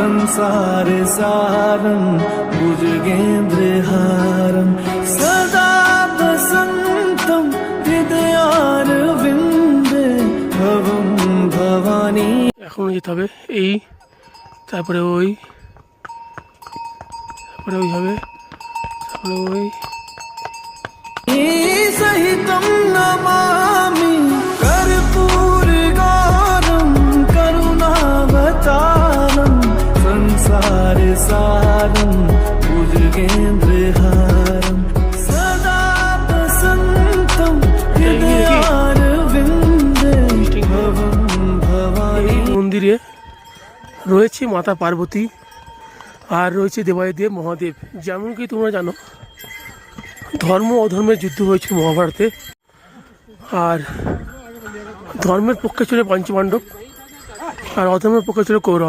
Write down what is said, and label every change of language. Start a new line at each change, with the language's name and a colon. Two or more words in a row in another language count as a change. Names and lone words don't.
Sanskrit: संसार सारं भुजगेन्द्रहारं सदा वसन्तं हृदयारविन्दे भवं भवानी।
Bangla: এখন যেতে হবে এই, তারপরে ওই, তারপরে ওই হবে, তারপরে ওই।
Sanskrit: सहितं नमामि कर्पूरगौरं करुणावतारं संसार सारं भुजगेन्द्रहारं सदा वसन्तं हृदयारविन्दे भवं भवानी।
Bangla: মন্দিরে রয়েছে মাতা পার্বতী আর রয়েছে দেবাদিদেব মহাদেব। যেমন কি তোমরা জানো, ধর্ম অধর্মের যুদ্ধ হয়েছিল মহাভারতে, আর ধর্মের পক্ষে ছিল পঞ্চপাণ্ডব আর অধর্মের পক্ষে ছিল কৌরব।